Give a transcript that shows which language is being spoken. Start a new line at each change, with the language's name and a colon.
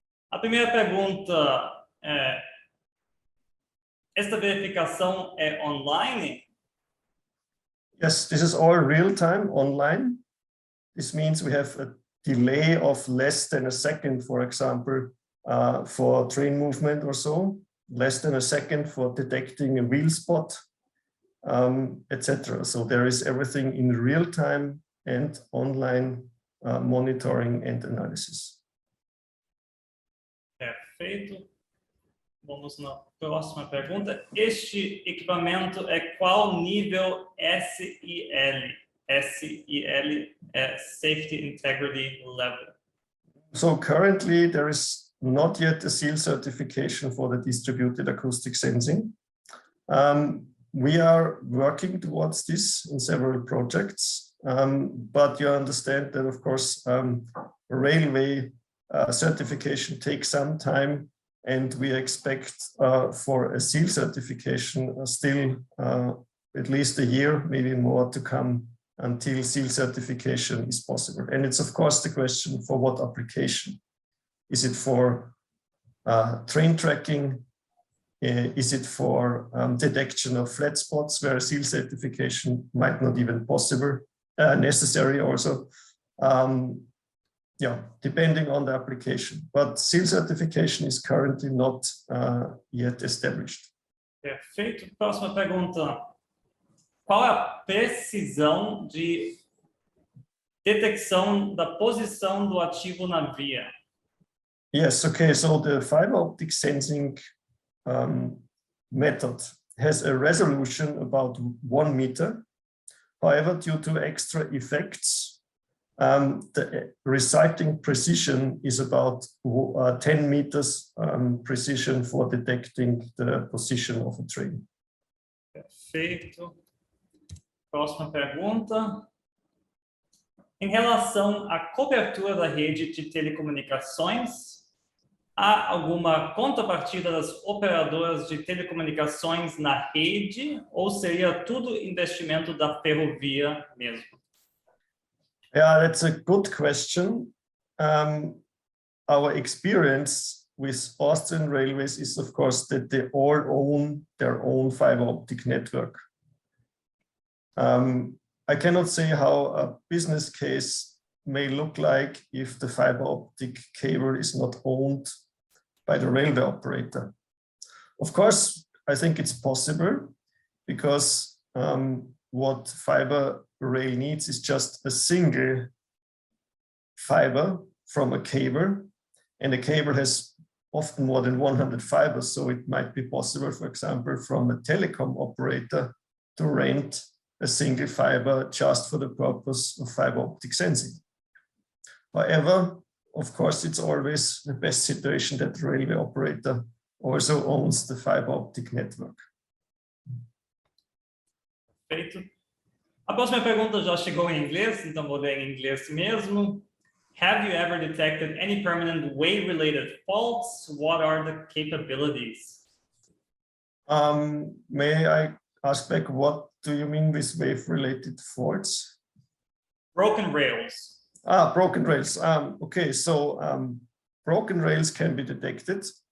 Portuguese: A primeira pergunta é: esta verificação é online?
English: Yes, this is all real-time online. This means we have a delay of less than a second, for example, for train movement or so, less than a second for detecting a wheel spot, etc. So there is everything in real time and online monitoring and analysis.
Portuguese: Perfeito. Vamos na próxima pergunta. Este equipamento é qual nível SIL? SIL é Safety Integrity Level.
English: So currently there is not yet a SIL certification for the distributed acoustic sensing. We are working towards this in several projects, but you understand that, of course, railway certification takes some time, and we expect for a SIL certification still at least a year, maybe more to come until SIL certification is possible. And it's, of course, the question for what application. Is it for train tracking? Is it for detection of flat spots where a SIL certification might not even possible, necessary also? Yeah, depending on the application. But SIL certification is currently not yet established.
Portuguese: Perfeito. Próxima pergunta. Qual é a precisão de detecção da posição do ativo na via?
English: Yes, okay, so the fiber optic sensing method has a resolution about 1 meter. However, due to extra effects, the resulting precision is about 10 meters precision for detecting the position of a train.
Portuguese: Perfeito. Próxima pergunta. Em relação à cobertura da rede de telecomunicações, há alguma contrapartida das operadoras de telecomunicações na rede ou seria tudo investimento da ferrovia mesmo?
English: Yeah, that's a good question. Our experience with Austrian railways is, of course, that they all own their own fiber optic network. I cannot say how a business case may look like if the fiber optic cable is not owned by the railway operator. Of course, I think it's possible because what fiber rail needs is just a single fiber from a cable, and a cable has often more than 100 fibers, so it might be possible, for example, from a telecom operator to rent a single fiber just for the purpose of fiber optic sensing. However, of course, it's always the best situation that the railway operator also owns the fiber optic network.
Portuguese: Perfeito. A próxima pergunta já chegou em inglês, então vou ler em inglês mesmo.
English: Have you ever detected any permanent wave-related faults? What are the capabilities? May I ask back, what do you mean with wave-related faults? Broken rails. Broken rails. Okay, so broken rails can be detected.